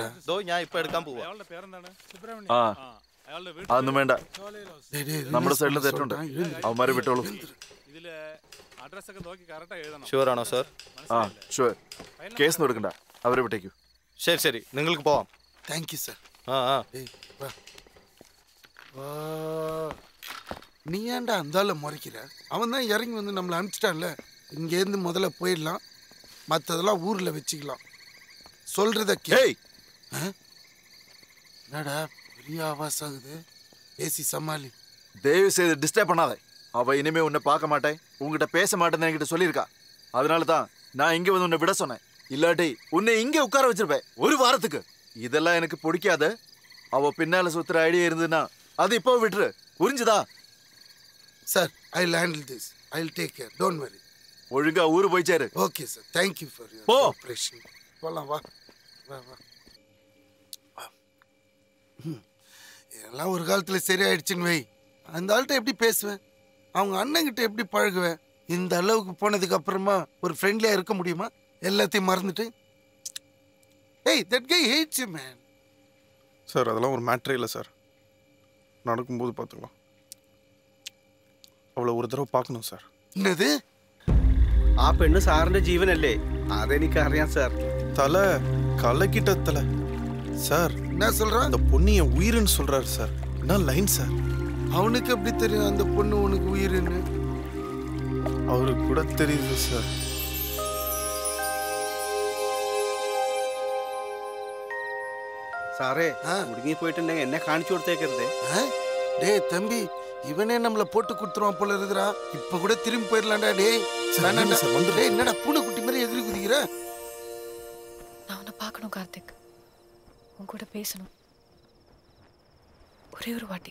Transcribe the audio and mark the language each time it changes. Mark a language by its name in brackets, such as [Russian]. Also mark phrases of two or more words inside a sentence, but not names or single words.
[Malayalam] ഞാൻ ഇപ്പൊ എടുക്കാൻ പോവാ. അതൊന്നും വേണ്ട, നമ്മുടെ സൈഡിൽ തെറ്റുണ്ട്. അവന്മാരെ വിട്ടോളൂ. ഷുവർ ആണോ സാർ? ആ ഷുവർ. കേസ് എടുക്കണ്ട, അവരെ വിട്ടേക്കൂ. ശരി ശരി, നിങ്ങൾക്ക് പോവാം. [English] Thank you sir. [Tamil] நீ ஏன்டா அந்தால முறைக்கிற? அவன் தான் இறங்கி வந்து நம்மளை அனுப்பிச்சிட்டான்ல. இங்கேருந்து முதல்ல போயிடலாம், மற்றதெல்லாம் ஊரில் வச்சுக்கலாம். சொல்கிறத கேய். என்னடா பெரிய ஆவாஸ் ஆகுது? பேசி சமாளி. தயவு செய்து டிஸ்டர்ப் பண்ணாத. அவ இனிமே உன்னை பார்க்க மாட்டேன், உங்ககிட்ட பேச மாட்டேன்னு என்கிட்ட சொல்லியிருக்கா. அதனால தான் நான் இங்கே வந்து உன்னை விட சொன்னேன். இல்லாட்டி உன்னை இங்கே உட்கார வச்சிருப்பேன் ஒரு வாரத்துக்கு. இதெல்லாம் எனக்கு பிடிக்காது. அவ பின்னால சுத்துற ஐடியா இருந்ததுன்னா அது இப்போ விட்டுரு, புரிஞ்சுதா? [English] Sir, I will handle this. I will take care, don't worry. [Tamil] ஒழுங்கா ஊரு போய் சேரு. [English] Okay sir, Thank you for your cooperation. [Tamil] போலாம், வா வா வா. எல்லாம் ஒரு காலத்தில் சரியாயிடுச்சுன்னு வை. அந்த ஆள்கிட்ட எப்படி பேசுவேன்? அவங்க அண்ணங்கிட்ட எப்படி பழகுவேன்? இந்த அளவுக்கு போனதுக்கு அப்புறமா ஒரு ஃப்ரெண்ட்லியா இருக்க முடியுமா? எல்லாத்தையும் மறந்துட்டு. ஏய், [English] that guy hates you man. [Tamil] சார், அதெல்லாம் ஒரு மேட்டரே இல்லை சார். நடக்கும்போது பார்த்துக்கலாம். அவளை ஒரு தடவை பார்க்கணும் சார். என்னது? [Malayalam] ആ പെണ്ണ് സാറിന്റെ ജീവനല്ലേ? അതെനിക്കറിയാം സാർ. തല [Tamil] கலக்கிட்ட தல. சார் என்ன சொல்ற? அந்த பொண்ணு என் உயிர்னு சொல்றாரு சார். என்ன லைன் சார்? அவனுக்கு எப்படி தெரியும் அந்த பொண்ணு உனக்கு உயிர்னு? அவருக்கு கூட தெரியுது சார். [Malayalam] സാറേ മുടുങ്ങി പോയിട്ടുണ്ടെങ്കിൽ എന്നെ കാണിച്ചു കൊടുത്തേക്കരുതേ. [Tamil] டேய் தம்பி, இவனே நம்மள போட்டு கொடுத்துருவான் போல இருக்குறா. இப்ப கூட திரும்பி போயிடலாம்டா. டேய் என்னடா பூனை குட்டி மாதிரி எதிரி குதிக்கிற? நான் உன்னை பார்க்கணும் கார்த்திக், உன் கூட பேசணும் ஒரே ஒரு வாட்டி.